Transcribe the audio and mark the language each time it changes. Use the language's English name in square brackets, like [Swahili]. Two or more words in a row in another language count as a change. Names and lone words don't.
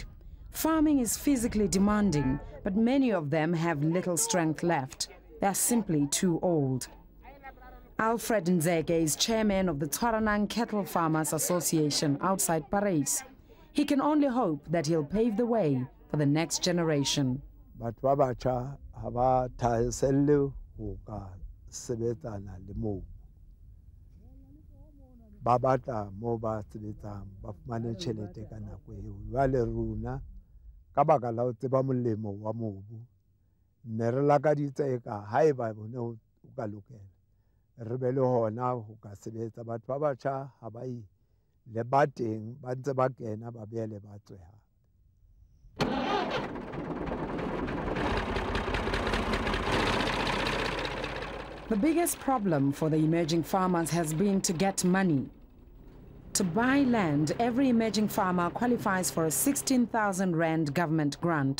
[English] Farming is physically demanding, but many of them have little strength left. They're simply too old. Alfred Nzeke is chairman of the Twaranang Cattle Farmers Association outside Paris. He can only hope that he'll pave the way for the next generation. [Southern Sotho] Batho ba batjha ha ba thahaselle ho ka sebetsana le mobu. Ba batla moo ba sebetsang ba fumane tjhelete ka nako eo. Jwale rona ka baka la ho tseba molemo wa mobu ne re lakaditse eka haeba bone o ka lokela re be le hona ho ka sebetsa. Batho ba batjha ha ba ile le ba teng ba ntse ba kena ba beele ba tswe hape. [English] The biggest problem for the emerging farmers has been to get money. To buy land, every emerging farmer qualifies for a 16,000 Rand government grant.